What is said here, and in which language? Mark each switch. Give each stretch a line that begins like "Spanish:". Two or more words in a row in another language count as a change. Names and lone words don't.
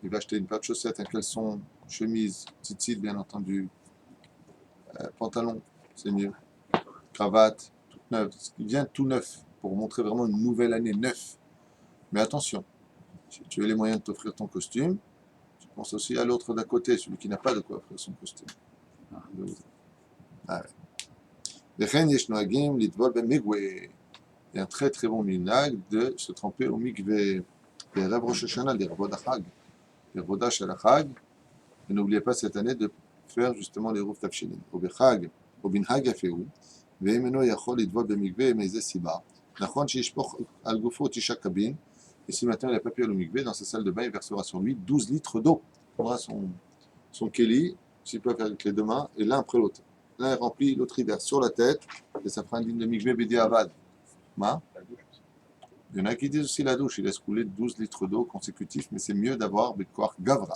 French: Il va acheter une paire de chaussettes, un caleçon, chemise, tzitzit, bien entendu, pantalon, c'est mieux, cravate, toute neuve. Il vient tout neuf pour montrer vraiment une nouvelle année, neuf. Mais attention, si tu as les moyens de t'offrir ton costume, tu penses aussi à l'autre d'à côté, celui qui n'a pas de quoi offrir son costume. Ah ouais.
Hebrew: וכן יש נוהגים לטבול במקווה.
French: Il y a un très très bon minhag de se tremper au mikvé.
Hebrew: בערב ראש השנה, לכבוד החג. לכבודה של החג.
French: Et n'oubliez pas cette année de faire justement les
Hebrew: עירובי תבשילין. ובחג, או בנהג יפה הוא, ואם אינו יכול לטבול במקווה מאיזה סיבה, נכון שישפוך על גופו 9 קבין,
French: et si maintenant il n'a pas pu aller au mikvé, dans sa salle de bain, il versera sur lui 12 litres d'eau. Il prendra son keli, s'il peut faire avec les deux mains, et l'un après l'autre. L'un est rempli, l'autre il verse sur la tête, et ça fera une ligne de mikvé
Hebrew: בדיעבד.
French: Ma? Il y en a qui disent aussi la douche, il laisse couler 12 litres d'eau consécutifs, mais c'est mieux d'avoir
Hebrew: בכוח גברא.